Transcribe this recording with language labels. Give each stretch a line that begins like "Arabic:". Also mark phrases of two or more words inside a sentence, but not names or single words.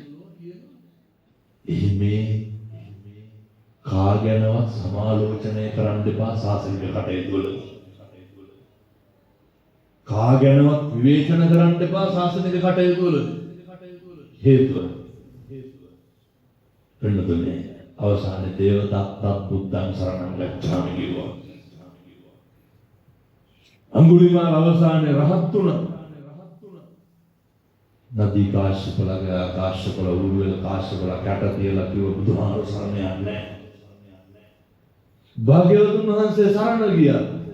Sinhala: මේ කාගෙනවත් සමාලෝචනය කරන්න එපා සාසනික කටයුතු වල. කාගෙනවත් විවේචන කරන්න එපා සාසනික කටයුතු වල. හේතුව වෙනතුනේ අවසානයේ දේවදත්තත්
Pali: බුද්ධං සරණං ගච්ඡාමි
Sinhala: කිව්වා. අඟුලිමාල අවසානයේ රහත් වුණා. නදී කාශ්‍යපල උරුවෙල කාශ්‍යපල කට තියලා කිව්ව බුදුහාමුදුරුවෝ සරණ යන්නේ. භාග්‍යවතුන් වහන්සේ සරණ ගියා.